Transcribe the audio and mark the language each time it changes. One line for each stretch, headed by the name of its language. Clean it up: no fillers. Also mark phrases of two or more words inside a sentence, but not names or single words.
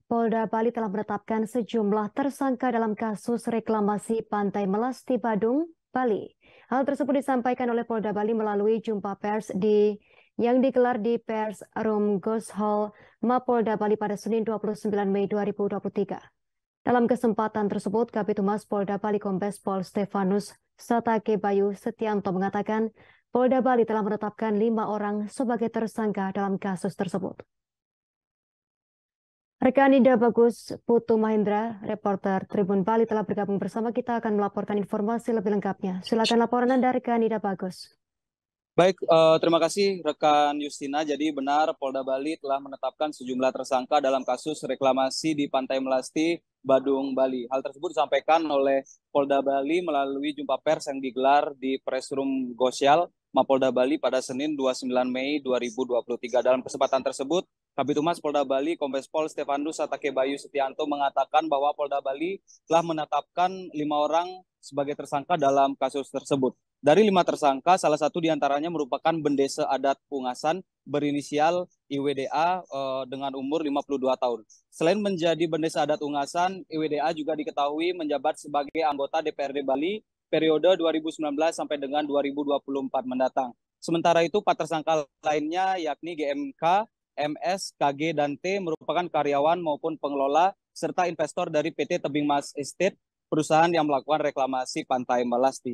Indonesian: Polda Bali telah menetapkan sejumlah tersangka dalam kasus reklamasi Pantai Melasti Badung, Bali. Hal tersebut disampaikan oleh Polda Bali melalui jumpa pers yang digelar di Pers Room Ghost Hall Mapolda Bali pada Senin 29 Mei 2023. Dalam kesempatan tersebut, Kabid Humas Polda Bali Kombes Pol Stefanus Satake Bayu Setianto mengatakan Polda Bali telah menetapkan 5 orang sebagai tersangka dalam kasus tersebut. Rekan Ida Bagus Putu Mahendra, reporter Tribun Bali telah bergabung bersama kita akan melaporkan informasi lebih lengkapnya. Silakan laporan Anda rekan Ida Bagus. Baik, terima kasih rekan Justina. Jadi benar Polda Bali telah menetapkan sejumlah tersangka dalam kasus reklamasi di Pantai Melasti, Badung, Bali. Hal tersebut disampaikan oleh Polda Bali melalui jumpa pers yang digelar di Press Room Gosyal, Mapolda Bali pada Senin 29 Mei 2023. Dalam kesempatan tersebut, Kabid Humas Polda Bali, Kombes Pol Stefanus Satake Bayu Setianto mengatakan bahwa Polda Bali telah menetapkan 5 orang sebagai tersangka dalam kasus tersebut. Dari 5 tersangka, salah satu diantaranya merupakan bendesa adat Pungasan berinisial IWDA dengan umur 52 tahun. Selain menjadi bendesa adat Pungasan, IWDA juga diketahui menjabat sebagai anggota DPRD Bali periode 2019 sampai dengan 2024 mendatang. Sementara itu, 4 tersangka lainnya yakni GMK, MS, KG, dan T merupakan karyawan maupun pengelola serta investor dari PT Tebing Mas Estate, perusahaan yang melakukan reklamasi Pantai Melasti.